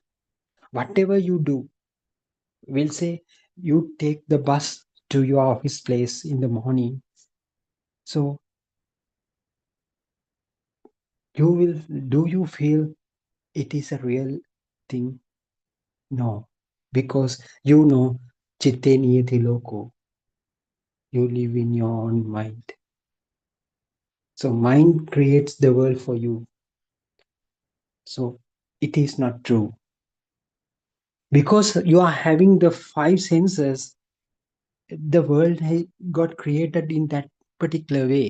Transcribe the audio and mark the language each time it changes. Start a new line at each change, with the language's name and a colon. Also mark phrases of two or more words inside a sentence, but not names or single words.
English: Whatever you do, we'll say you take the bus to your office place in the morning. So do you feel it is a real thing? No, because you know,
Pali: chitte niyati loko,
English: you live in your own mind. So mind creates the world for you. So it is not true. Because you are having the five senses, the world got created in that particular way.